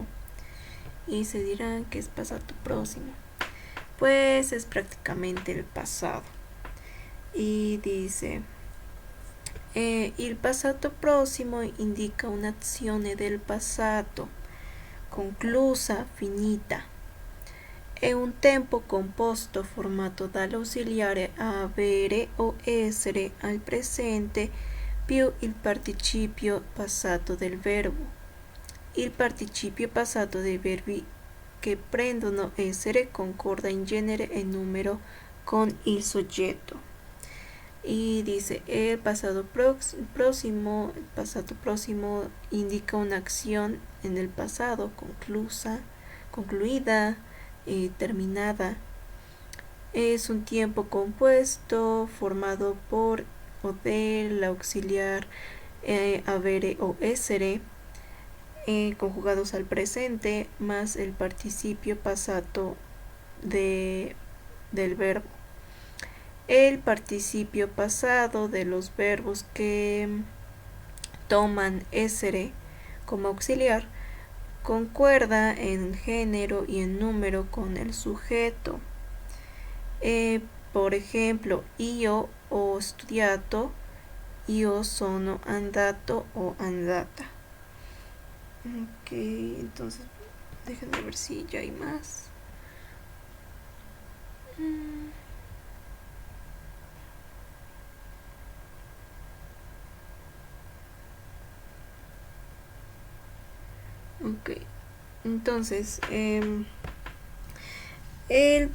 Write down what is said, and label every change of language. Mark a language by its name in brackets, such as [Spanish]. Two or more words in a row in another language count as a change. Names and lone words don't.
[Spanish] Y se dirán que es pasado próximo. Pues es prácticamente el pasado. Y dice, [Italian] il passato prossimo indica un'azione del passato, conclusa, finita. È un tempo composto formato dall'ausiliare avere o essere al presente più il participio passato del verbo. Il participio passato dei verbi che prendono essere concorda in genere e numero con il soggetto. [Spanish] Y dice, el pasado próximo indica una acción en el pasado, concluida, terminada. Es un tiempo compuesto formado por o del auxiliar [Italian] avere o essere, [Spanish] conjugados al presente, más el participio pasado del verbo. El participio pasado de los verbos que toman essere como auxiliar concuerda en género y en número con el sujeto. Por ejemplo, [Italian] io ho studiato, io sono andato o andata. [Spanish] Ok, entonces déjenme ver si ya hay más. Ok, entonces el